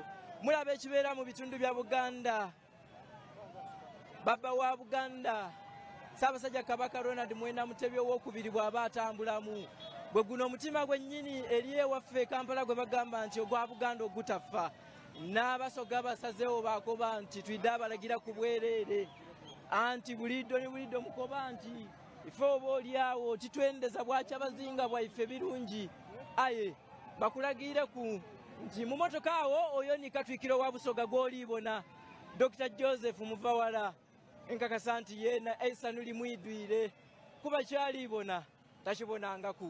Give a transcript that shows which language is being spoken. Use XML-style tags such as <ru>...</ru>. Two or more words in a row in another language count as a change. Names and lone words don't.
<lg>Mulaba ekibeera mu bitundu bya Buganda. Baba wa Buganda Ssaabasajja Kabaka Ronald Mwenda Mutebi owookubiri bw'aba atambulamu. Bwe guno omutima gwennyini eri ewaffe Kampala gwe bagamba nti ogwa Buganda ogutafa.</lg> <xog>N'Abasoga basazeewo baakoba nti tuyidde abalagira ku bwereere. Anti buliddo ne buliddo mukoba nti ife oba oliawo titwendeza bwakyabazinga bwaife birungi. Aye bakulagiire ku nti mu motoka awo oyo ni Katwikiro wa Busoga gw'oliibona Dr. Joseph Muvawala. Nkakasa nti yeena Eisanu limwidwire kuba kyaliibona takibonangaku.</xog>